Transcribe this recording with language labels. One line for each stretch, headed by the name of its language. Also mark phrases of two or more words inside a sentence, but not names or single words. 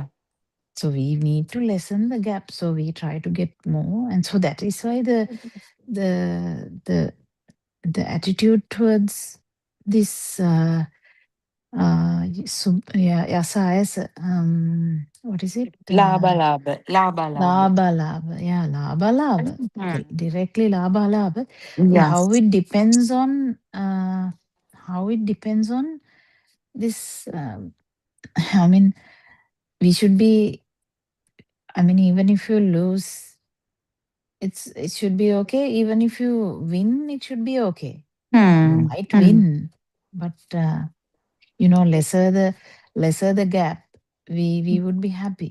English: So we need to lessen the gap. So we try to get more. And so that is why the attitude towards this yasa is what is it? Laba, laba, laba, laba. Laba laba. Yeah, laba laba. Directly laba laba. Yes. How it depends on this I mean, we should be, I mean, even if you lose, it should be okay. Even if you win, it should be okay. You might win, but lesser the gap, we would be happy.